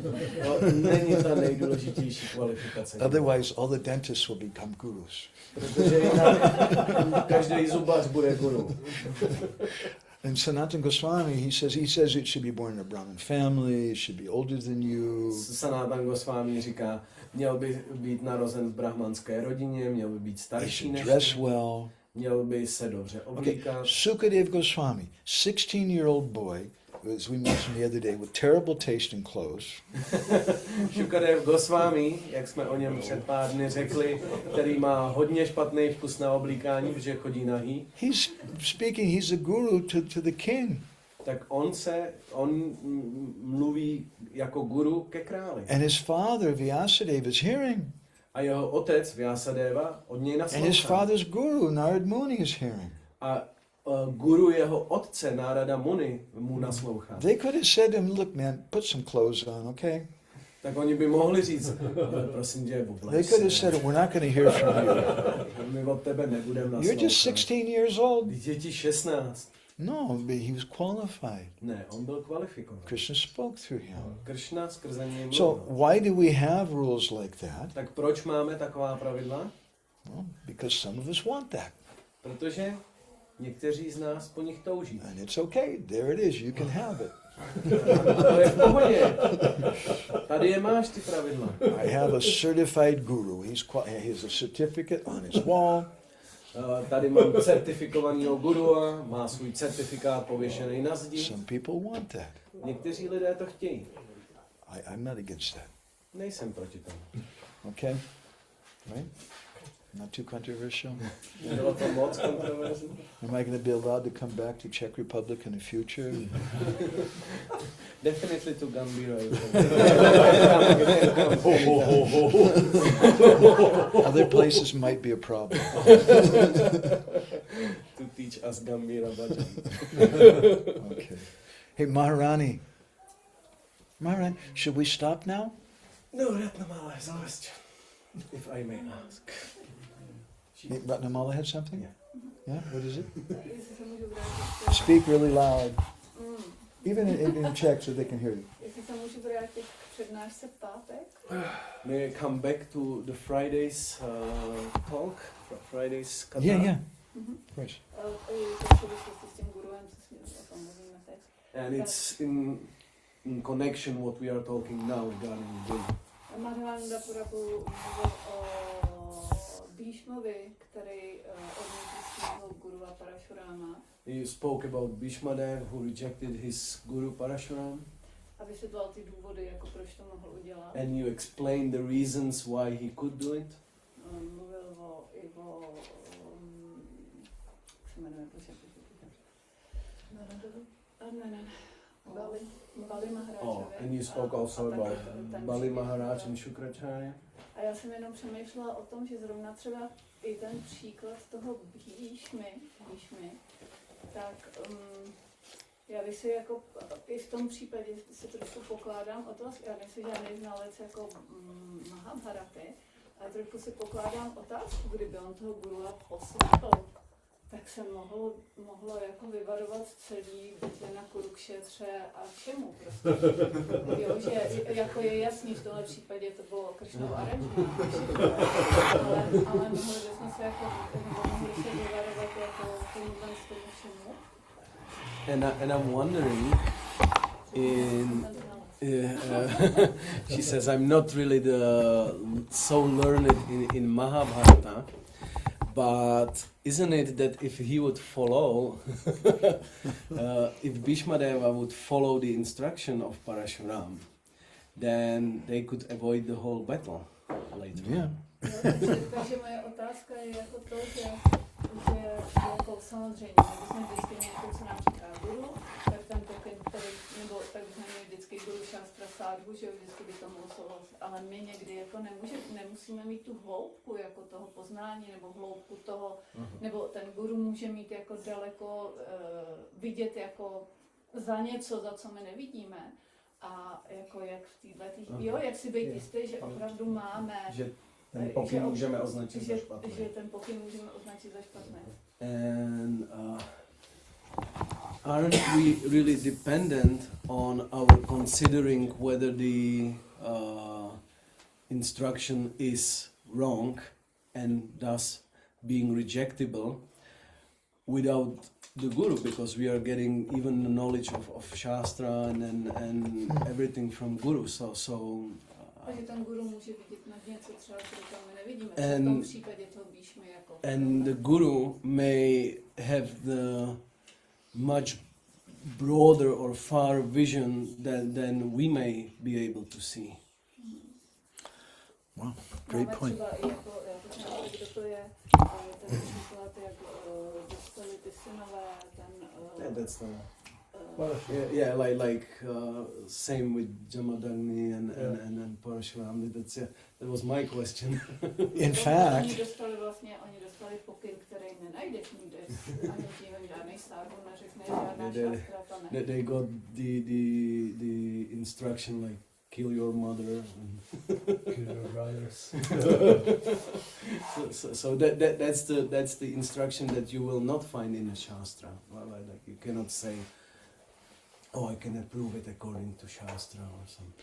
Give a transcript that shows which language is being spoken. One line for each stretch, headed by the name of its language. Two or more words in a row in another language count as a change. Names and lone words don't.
Czech: To není ta nejdůležitější kvalifikace.
English: Otherwise, all the dentists will become gurus.
Czech: Protože jinak každý zubař bude guru.
English: And Sanatana Goswami, he says it should be born in a Brahmin family, it should be older than you.
Czech: Sanatan Goswami říká, měl by být narozen v brahmanské rodině, měl by být
English: He
Czech: starší
English: should
Czech: než
English: dress
Czech: ty,
English: well.
Czech: měl by se dobře
English: Okay,
Czech: oblíkat.
English: Sukadev Goswami, 16-year-old boy, as we mentioned the other day, with terrible taste in clothes.
Czech: Šukadev Goswami, jak jsme o něm před pár dny řekli, který má hodně špatný vkus na oblíkání, protože chodí nahý,
English: He's speaking, he's a guru to the king.
Czech: tak on mluví jako guru ke králi.
English: And his father, Vyasadeva, is hearing.
Czech: A jeho otec Vyasadeva od něj
English: And his
Czech: naslouchá.
English: father's guru, Narad Muni, is hearing.
Czech: A guru jeho otce Nárada Muni mu naslouchá.
English: They could have said to him, look man, put some clothes on, okay?
Czech: Tak oni by mohli říct, ale prosím tě,
English: They
Czech: oblej
English: could have
Czech: se.
English: said, we're not going to hear from you.
Czech: My od tebe nebudeme
English: You're
Czech: naslouchat.
English: just 16 years old.
Czech: Vždyť je ti 16.
English: No, but he was qualified.
Czech: Ne, on byl kvalifikovaný.
English: Krishna spoke through him.
Czech: Kršna skrze něj mluvil.
English: So why do we have rules like that?
Czech: Tak proč máme taková pravidla?
English: Well, because some of us want that.
Czech: Protože někteří z nás po nich touží.
English: And it's okay. There it is. You can have it.
Czech: To je v pohodě. Tady je máš ty pravidla.
English: I have a certified guru. He has a certificate on his wall.
Czech: Tady mám certifikovaného gurua, má svůj certifikát pověšený na zdi.
English: Some people want that.
Czech: Někteří lidé to chtějí.
English: I'm not against that.
Czech: Nejsem proti tomu.
English: Okay? Right? Not too controversial.
Czech: Nebylo to moc kontroverzní.
English: Am I going to be allowed to come back to Czech Republic in the future? Definitely to Gambhira. Other places might be a problem. To teach us Gambhira bhajan. Okay. Hey, Maharani, should we stop now? No, Ratnamala has a question, if I may ask. Ratnamala had something? Yeah. Yeah? What is it?
Czech: Jestli se můžu vrátit.
English: Speak really loud. Even in Czech so they can hear you.
Czech: Jestli se můžu vrátit k přednášce v pátek.
English: May I come back to the Friday's talk? Friday's katha? Yeah. Of course.
Czech: To v souvislosti s tím guruem, co jsme o tom mluvíme teď.
English: And it's in connection what we are talking now regarding Guru.
Czech: Madhvananda Prabhu mluvil o Bhishmovi, který odmítl svého gurua Parashurama.
English: You spoke about Bhishmadev who rejected his guru Parashuram.
Czech: A vysvětloval ty důvody, jako proč to mohl udělat.
English: And you explained the reasons why he could do it.
Czech: Mluvil i o jak se jmenuje, Bali Maharáčovi.
English: And you spoke also about Bali Maharaj and Shukracharya.
Czech: A já jsem jenom přemýšlela o tom, že zrovna třeba i ten příklad toho Bhishmy, tak já bych si jako i v tom případě si trošku pokládám otázku, já nejsem žádný znalec jako Mahabharaty, ale trošku si pokládám otázku, kdyby on toho gurua poslechl, tak se mohlo jako vyvarovat celý bitvy na Kurukšetře a všemu prostě. Jo, že jako je jasný, v tomhle případě to bylo Kršnovo aranžmá, ale mohli bychom se jako, mohli se vyvarovat jako tomu všemu.
English: And I'm wondering, she says, I'm not really so learned in Mahabharata, But isn't it that if he would follow, if Bhishmadeva would follow the instruction of Parashuram, then they could avoid the whole battle later. Yeah.
Czech: Takže moje otázka je jako to, že jako samozřejmě, my jsme vždycky něco, co nám říká guru, tak ten pokyn, který, nebo tak jsme měli vždycky guru šástra sádhu, že vždycky by to muselo, ale my někdy jako nemusíme mít tu hloubku jako toho poznání, nebo hloubku toho, nebo ten guru může mít jako daleko vidět jako za něco, za co my nevidíme. A jako jak v této, jo, jak si být jistý, že opravdu máme, Že ten pokyn můžeme označit za špatný. Že ten pokyn můžeme označit za špatný.
English: And aren't we really dependent on our considering whether the instruction is wrong and thus being rejectable without the guru, because we are getting even the knowledge of Shastra and everything from guru.
Czech: Takže ten guru může vidět na něco třeba, co my nevidíme. V tom případě toho Bhishmy jako.
English: And the guru may have the much broader or far vision than we may be able to see. Wow, great point.
Czech: Třeba i jako, kdo to je, ten příklad, jak dostali ty synové, ten...
English: Yeah, that's the... like same with Jamadagni and Parashuram. That was my question. In fact,
Czech: Oni dostali pokyn, který nenajdeš nikde, ani tím žádnej sádhu neřekne, žádná šástra to ne.
English: They got the instruction like kill your mother. Kill your brothers. so that's the instruction that you will not find in a Shastra. Like you cannot say, oh, I can approve it according to Shastra or something.